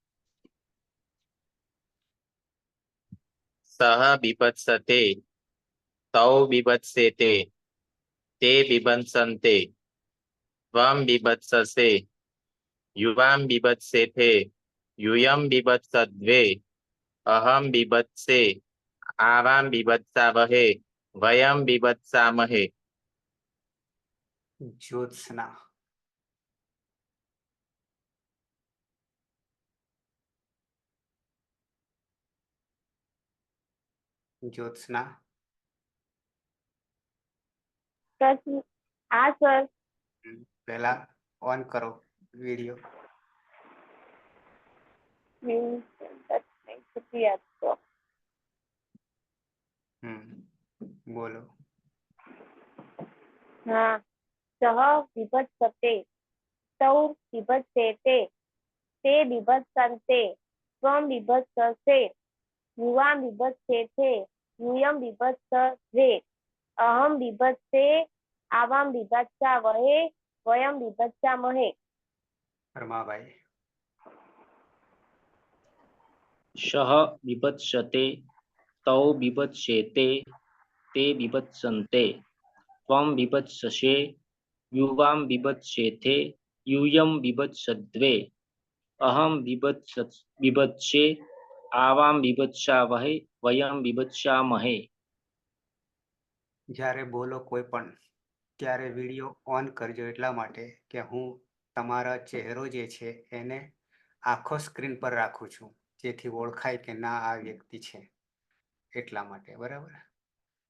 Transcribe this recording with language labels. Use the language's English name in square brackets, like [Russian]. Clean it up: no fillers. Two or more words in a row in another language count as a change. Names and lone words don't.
[Sanskrit] सः बिभत्सते तौ बिभत्सेते ते बिभत्सन्ते त्वं बिभत्ससे युवां बिभत्सेथे यूयं बिभत्सद्वे अहं बिभत्से आवां बिभत्सावहे वयं बिभत्सामहे. ज्योत्सना. ज्योत्सना. [Gujarati] હા સર. પહેલા ઓન કરો વિડિયો. બોલો. [Sanskrit] હા. સહ વિભત્સતે તૌ વિભત્સેતે તે વિભત્સન્તે ત્વં વિભત્સસે યુવાં વિભત્સેથે यूयं बिभत्सद्वे अहं बिभत्से आवां बिभत्सावहे वयं बिभत्सामहे. रमाबाई. शः बिभत्सते तौ बिभत्सेते ते बिभत्सन्ते त्वं बिभत्ससे युवां बिभत्सेथे यूयं बिभत्सद्वे अहं बिभत्से आवां बिभत्सावहे वयं बिभत्सामहे. [Gujarati] જ્યારે બોલો કોઈ પણ ત્યારે વિડિયો ઓન કરજો એટલા માટે કે હું તમારા ચહેરો જે છે એને આખો સ્ક્રીન પર રાખું છું જેથી ઓળખાય કે ના આ વ્યક્તિ છે એટલા માટે.